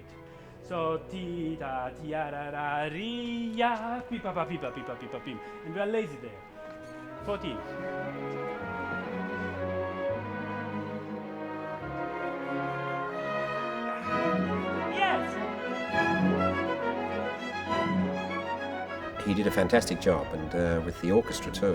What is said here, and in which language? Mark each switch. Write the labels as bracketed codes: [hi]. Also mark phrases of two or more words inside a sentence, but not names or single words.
[en] So ti da ti ra ra ri ya pi pa pa pi pa pi pa pi pa pim, and we are lazy there. 14. Yes. He did a fantastic job, and with the orchestra too.